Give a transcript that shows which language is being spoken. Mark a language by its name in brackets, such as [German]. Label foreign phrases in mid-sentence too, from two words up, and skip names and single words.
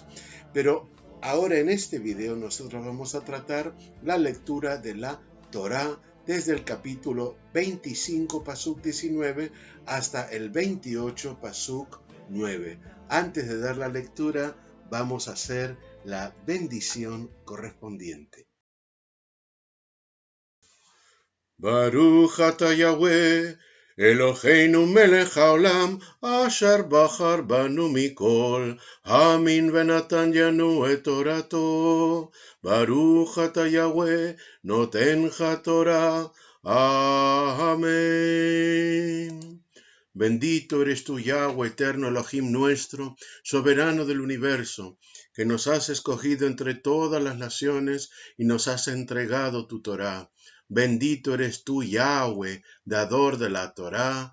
[Spanish] Pero ahora en este video nosotros vamos a tratar la lectura de la Torá desde el capítulo 25, pasuk 19, hasta el 28, pasuk 9. Antes de dar la lectura, vamos a hacer la bendición correspondiente. [Hebrew] ברוך אתה יהוה אלוהינו מלך העולם אשר בחר בנו מכל העמים ונתן לנו את תורתו. ברוך אתה יהוה נותן התורה. [Spanish] Amén. Bendito eres tú, Yahweh, eterno Elohim nuestro, soberano del universo, que nos has escogido entre todas las naciones y nos has entregado tu Torá. Bendito eres tú, Yahweh, dador de la Torá.